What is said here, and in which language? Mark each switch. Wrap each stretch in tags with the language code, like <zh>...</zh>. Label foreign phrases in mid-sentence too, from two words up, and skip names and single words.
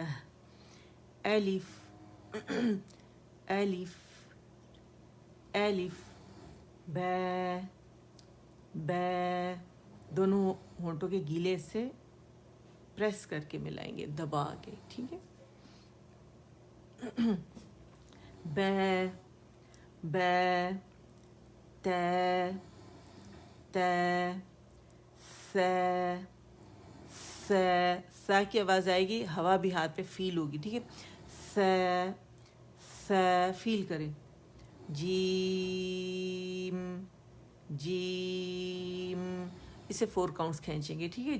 <ur>الف الف الف با با, دونوں ہونٹوں کے گیلے سے پریس کر کے ملائیں گے, دبا کے, ٹھیک ہے. با با تا تا سا سا, سا کی آواز آئے گی, ہوا بھی ہاتھ پہ فیل ہوگی, ٹھیک ہے. سا سا فیل کریں. جیم جیم, اسے 4 کاؤنٹس کھینچیں گے, ٹھیک ہے.</ur>